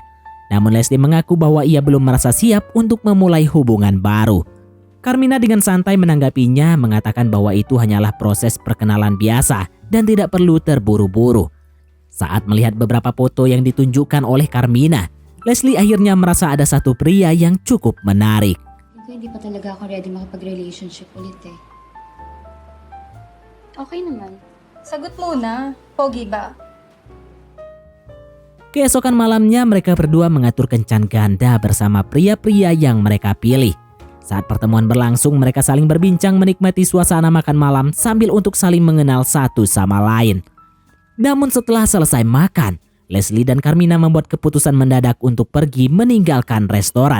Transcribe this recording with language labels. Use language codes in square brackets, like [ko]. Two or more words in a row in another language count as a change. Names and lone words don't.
[id] Namun Leslie mengaku bahwa ia belum merasa siap untuk memulai hubungan baru. Carmina dengan santai menanggapinya, mengatakan bahwa itu hanyalah proses perkenalan biasa dan tidak perlu terburu-buru. Saat melihat beberapa foto yang ditunjukkan oleh Carmina, Leslie akhirnya merasa ada satu pria yang cukup menarik. [tl] Hindi pa talaga ako ready makapag-relationship ulit eh. Okay naman. Sagot muna. Pogi ba? [id] Keesokan malamnya mereka berdua mengatur kencan ganda bersama pria-pria yang mereka pilih. Saat pertemuan berlangsung, mereka saling berbincang menikmati suasana makan malam sambil untuk saling mengenal satu sama lain. Namun setelah selesai makan, Leslie dan Carmina membuat keputusan mendadak untuk pergi meninggalkan restoran.